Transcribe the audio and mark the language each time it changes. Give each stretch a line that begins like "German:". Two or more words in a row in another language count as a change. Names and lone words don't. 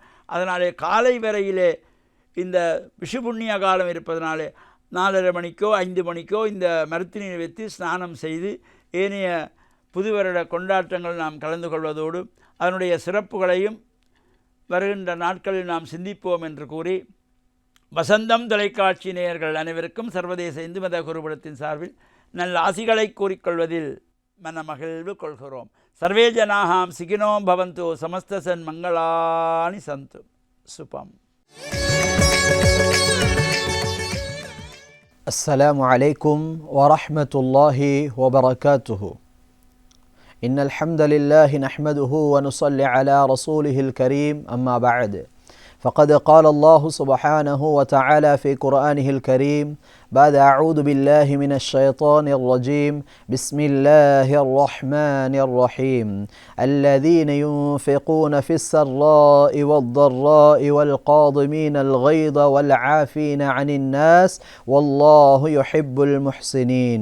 Tamil: அதனாலே காலை வரையிலே இந்த விஷு புண்ணிய காலம் இருப்பதனாலே 4:30 மணிக்கோ 5 மணிக்கோ இந்த மருத்து நீர் வைத்து ஸ்நானம் செய்து ஏனைய புது வருட கொண்டாட்டங்கள் நாம் கலந்து கொள்வதோடு அதனுடைய சிறப்புகளையும் வருகின்ற நாட்களில் நாம் சிந்திப்போம் என்று கூறி, வசந்தம் தொலைக்காட்சி நேயர்கள் அனைவருக்கும் சர்வதேச இந்து மத குருபடத்தின் சார்பில் நல்ல ஆசிகளை கூறிக்கொள்வதில் மனமகிழ்வு கொள்கிறோம்.
Sanskrit: सर्वे जनाः सुखिनो भवन्तु समस्तसन् मङ्गलानि सन्तु शुभम्.
Arabic: السلام عليكم ورحمة الله وبركاته. إن الحمد لله نحمده ونصلي على رسوله الكريم. أما بعد، فقد قال الله سبحانه وتعالى في قرآنه الكريم بعد أعوذ بالله من الشيطان الرجيم بسم الله الرحمن الرحيم الذين ينفقون في السراء والضراء والقاضمين الغيظ والعافين عن الناس والله يحب المحسنين.